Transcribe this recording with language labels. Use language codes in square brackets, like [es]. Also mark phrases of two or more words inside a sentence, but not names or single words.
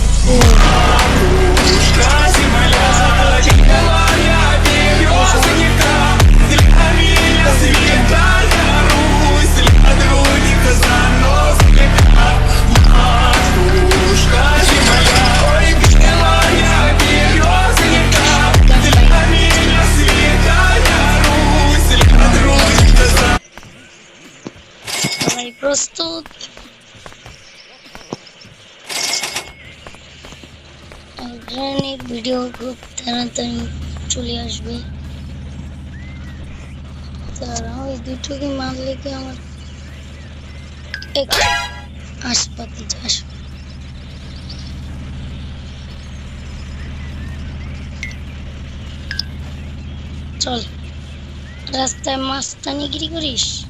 [ru] Матушка земля, белая березонька, для меня святая Русь, для других заносчика. Матушка земля, ой, белая березонька, для меня святая Русь, для других заносчика. [bn] Давай প্রস্তুত গ্রানির ভিডিও খুব তাড়াতাড়ি চলে আসবে তারা ওই দুটোকে মারলে কি আমার হাসপাতালে আসবে চল রাস্তায় মাস্তানিগিরি করিস